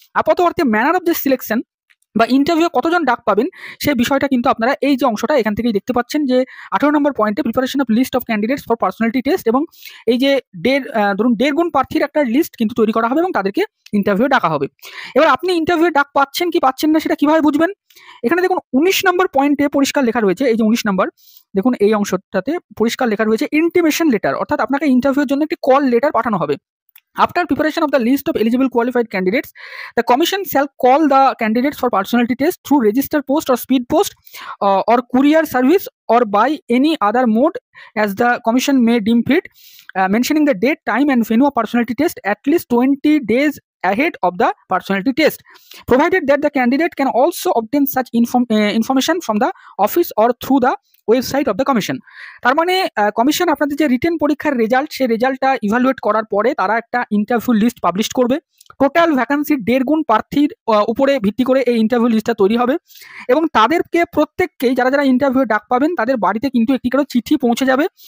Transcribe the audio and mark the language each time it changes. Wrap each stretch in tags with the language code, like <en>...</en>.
<bn>আপাতত অর্থে</bn> <en>manner of the selection</en> <bn>বা ইন্টারভিউ কতজন ডাক পাবেন সেই বিষয়টা কিন্তু আপনারা এই যে অংশটা এখান থেকেই দেখতে পাচ্ছেন, যে 18 নম্বর পয়েন্টে</bn> <en>preparation of list of candidates for personality test,</en> <bn>এবং এই যে ধরুন 1.5 গুণ প্রার্থীর একটা লিস্ট কিন্তু তৈরি করা হবে এবং তাদেরকে ইন্টারভিউ ডাকা হবে। এবার আপনি ইন্টারভিউ ডাক পাচ্ছেন কি পাচ্ছেন না সেটা কিভাবে বুঝবেন? এখানে দেখুন 19 নম্বর পয়েন্টে পরিষ্কার লেখা রয়েছে, এই যে 19 নম্বর দেখুন এই অংশটাতে পরিষ্কার লেখা রয়েছে ইন্টিমেশন লেটার, অর্থাৎ আপনাকে ইন্টারভিউর জন্য একটি কল লেটার পাঠানো হবে।</bn> <en>After preparation of the list of eligible qualified candidates, the commission shall call the candidates for personality test through register post or speed post or courier service or by any other mode as the commission may deem fit, mentioning the date, time and venue of personality test at least 20 days ahead of the personality test, provided that the candidate can also obtain such information from the office or through the website of the commission.</en> <bn>তার মানে commission আপনাদের যে written পরীক্ষার result, সেই রেজাল্টটা evaluate করার পরে তারা একটা ইন্টারভিউ লিস্ট পাবলিশ করবে। টোটাল ভ্যাকান্সির 1.5 গুণ প্রার্থীর উপরে ভিত্তি করে এই ইন্টারভিউ লিস্টটা তৈরি হবে, এবং তাদেরকে প্রত্যেককেই যারা যারা ইন্টারভিউ ডাক পাবেন তাদের বাড়িতে কিন্তু একটি করে চিঠি পৌঁছে যাবে।</bn>